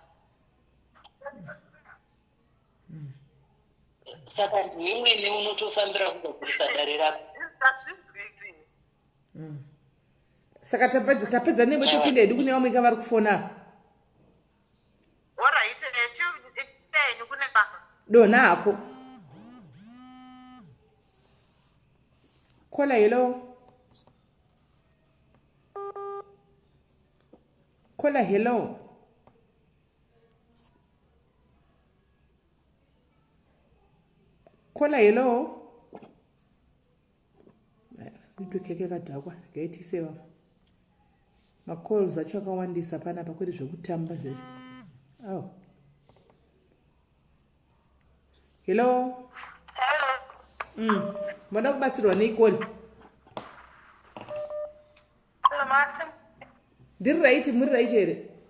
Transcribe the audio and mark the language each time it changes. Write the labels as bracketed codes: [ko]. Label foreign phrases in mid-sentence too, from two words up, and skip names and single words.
[sn] Saka ndiwe mwene unotofambira kugadzirisa dare rako. Saka tapedza nemwe topinda hedu kune vamwe vari kufona. Dona hako. Kola, hello. Kola, hello. Kola, hello. Nditokeke kadhakwa ndikaitisewa. Macalls acho akawandisa panapa kwete zvekutamba zvezvo. Oh. Hello. Mada kubatsirwa neikoni. Ndiri right, muri right here.